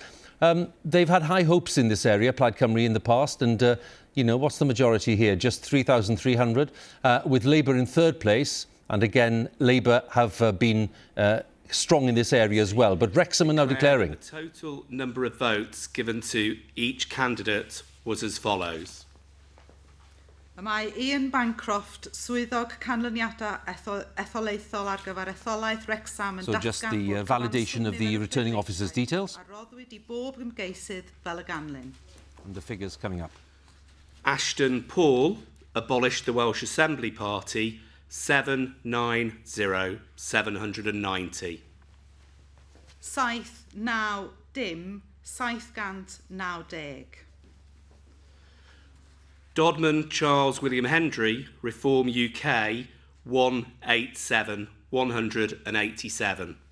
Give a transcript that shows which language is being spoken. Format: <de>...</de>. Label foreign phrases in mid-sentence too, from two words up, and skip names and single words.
<en>They've had high hopes in this area, Plaid Cymru, in the past, and you know, what's the majority here? Just 3,300, with Labour in third place, and again, Labour have been strong in this area as well, but Wrexham are now declaring. The total number of votes given to each candidate was as follows.</en> <cy>Mae Ian Bancroft, swyddog canlyniadau etholaethol ar gyfer etholaeth Wrexham yn</cy> <en>So just the validation of the returning officer's details.</en> <cy>A roddwyd I bob ymgeisydd fel y ganlyn.</cy> <en>And the figures coming up. Ashton Paul abolished the Welsh Assembly Party, 790,790.</en> <cy>Saith naw dim, 790.</cy> <en>Dodman Charles William Hendry, Reform UK, 187,187.</en>